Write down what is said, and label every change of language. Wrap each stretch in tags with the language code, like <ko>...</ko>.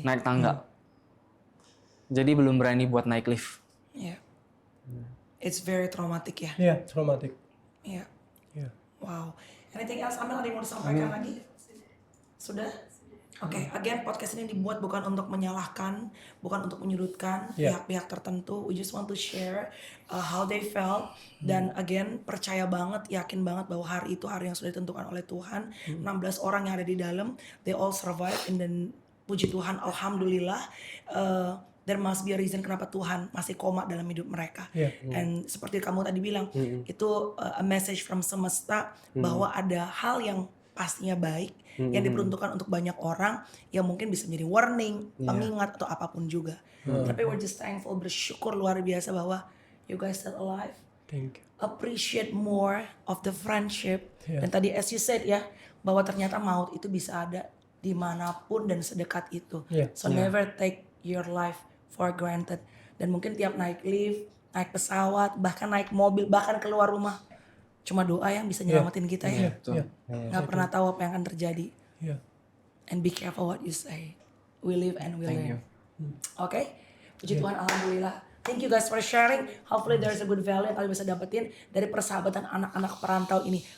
<id>naik tangga. Jadi belum berani buat naik lift. Iya.</id> <en>It's very traumatic ya.</en> <id>Iya, traumatik. Iya. Iya. Wow.</id> <en>Anything else</en> <id>Amel ada yang mau disampaikan lagi? Sudah? Oke, again podcast ini dibuat bukan untuk menyalahkan, bukan untuk menyudutkan</id> <en>Yeah.</en> <id>pihak-pihak tertentu.</id> <en>We just want to share how they felt.</en> <id>Dan again, percaya banget, yakin banget bahwa hari itu hari yang sudah ditentukan oleh Tuhan. 16 orang yang ada di dalam,</id> <en>they all survive. And then</en> <id>puji Tuhan, alhamdulillah,</id> <en>there must be a reason</en> <id>kenapa Tuhan masih koma dalam hidup mereka.</id> <en>Yeah.</en> <id>And seperti kamu tadi bilang, itu</id> <en>a message from</en> <id>semesta bahwa ada hal yang pastinya baik yang diperuntukkan untuk banyak orang yang mungkin bisa menjadi warning, pengingat atau apapun juga. Tapi</id> <en>we're just thankful,</en> <id>bersyukur luar biasa bahwa</id> <en>you guys still alive. Thank you. Appreciate more of the friendship. Yeah.</en> <id>Dan tadi</id> <en>as you said</en> <id>ya, bahwa ternyata maut itu bisa ada dimanapun dan sedekat itu.</id> <en>Yeah. So never take your life for granted.</en> <id>Dan mungkin tiap naik lift, naik pesawat, bahkan naik mobil, bahkan keluar rumah, cuma doa yang bisa nyelamatin kita ya. Iya. Nggak pernah tahu apa yang akan terjadi. Iya.</id> <en>And be careful what you say. We live and we learn.</en> <id>Oke, puji Tuhan, alhamdulillah.</id> <en>Thank you guys for sharing. Hopefully there's a good value</en> <id>yang kalian bisa dapetin dari persahabatan anak-anak perantau ini.</id>